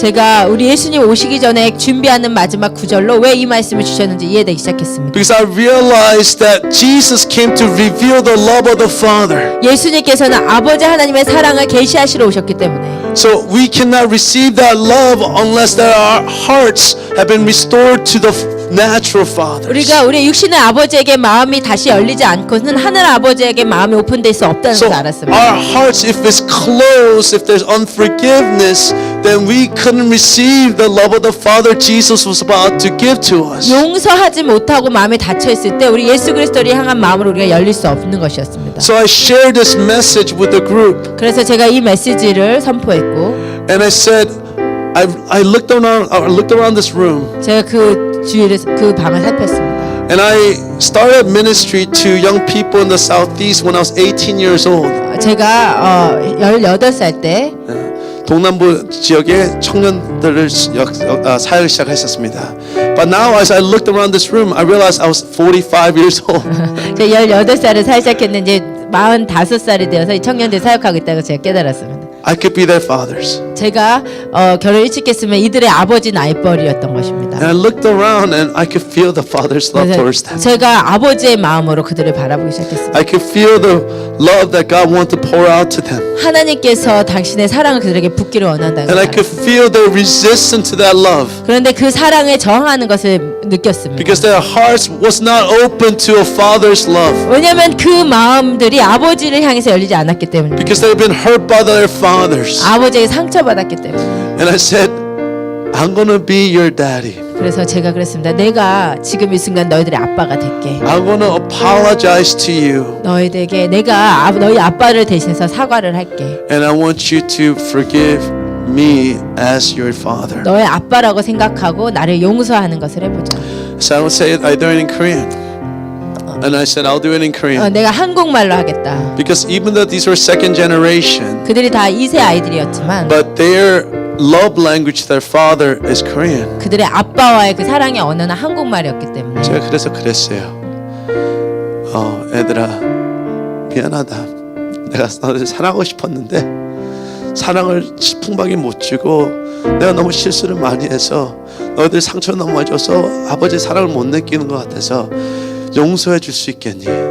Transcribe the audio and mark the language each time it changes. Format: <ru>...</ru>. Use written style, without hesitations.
<ko>제가 우리 예수님 오시기 전에 준비하는 마지막 구절로 왜 이 말씀을 주셨는지 이해되기 시작했습니다.</ko> <en>Because I realized that Jesus came to reveal the love of the Father.</en> <ko>예수님께서는 아버지 하나님의 사랑을 계시하시러 오셨기 때문에</ko> <en>So we cannot receive that love unless that our hearts have been restored to the natural Father.</en> <ko>우리가 우리 육신의 아버지에게 마음이 다시 열리지 않고는 하늘 아버지에게 마음이 오픈될 수 없다는</ko> <en>So</en> <ko>것을 알았습니다.</ko> <en>our hearts, if it's closed, if there's unforgiveness, then we couldn't receive the love of the Father Jesus was about to give to us.</en> <ko>용서하지 못하고 마음이 닫혀 있을 때 우리 예수 그리스도를 향한 마음으로 우리가 열릴 수 없는 것이었습니다.</ko> <en>So I shared this message with the group,</en> <ko>그래서 제가 이 메시지를 선포했고</ko> <en>and I said, I looked around this room,</en> <ko>제가 그 주위를 그 방을 살폈습니다.</ko> <en>and I started ministry to young people in the southeast when I was 18 years old.</en> <ko>제가 18살 때 동남부 지역의 청년들을 사역을 시작했었습니다.</ko> <en>But now as I looked around this room, I realized I was 45 years old.</en> <ko>제가 18살을 사역 시작했는데 45살이 되어서 이 청년들 사역하고 있다고 제가 깨달았습니다.</ko> <en>I could be their fathers.</en> <ko>제가 결혼 일찍 했으면 이들의 아버지 나이벌이었던 것입니다.</ko> <en>And I looked around and I could feel the Father's love towards them.</en> <ko>제가 아버지의 마음으로 그들을 바라보기 시작했습니다.</ko> <en>I could feel the love that God wanted to pour out to them.</en> <ko>하나님께서 당신의 사랑을 그들에게 붓기를 원한다는</ko> <en>And I</en> <ko>걸</ko> <en>could feel their resistance to that love.</en> <ko>그런데 그 사랑에 저항하는 것을 느꼈습니다.</ko> <en>Because their hearts was not open to a father's love.</en> <ko>왜냐하면 그 마음들이 아버지를 향해서 열리지 않았기 때문입니다.</ko> <en>Because they've been hurt by their fathers.</en> <ko>아버지에게 상처받았기 때문에.</ko> <en>And I said, I'm gonna be your daddy.</en> <ko>그래서 제가 그랬습니다. 내가 지금 이 순간 너희들의 아빠가 될게.</ko> <en>I'm gonna apologize to you.</en> <ko>너희들에게 내가 너희 아빠를 대신해서 사과를 할게.</ko> <en>And I want you to forgive me as your father.</en> <ko>너의 아빠라고 생각하고 나를 용서하는 것을 해보자.</ko> <en>So I would say it either in Korean. And I said, I'll do it in Korean.</en> <ko>내가 한국말로 하겠다.</ko> <en>Because even though these were second generation,</en> <ko>그들이 다 2세 아이들이었지만</ko> <en>but their love language, their father is Korean.</en> <ko>그들의 아빠와의 그 사랑의 언어는 한국말이었기 때문에 제가 그래서 그랬어요. 애들아, 미안하다. 내가 너를 사랑하고 싶었는데 사랑을 풍박이 못 주고 내가 너무 실수를 많이 해서 너희들 상처 너무 많이 줘서 아버지의 사랑을 못 느끼는 것 같아서 용서해 줄 수 있겠니?</ko>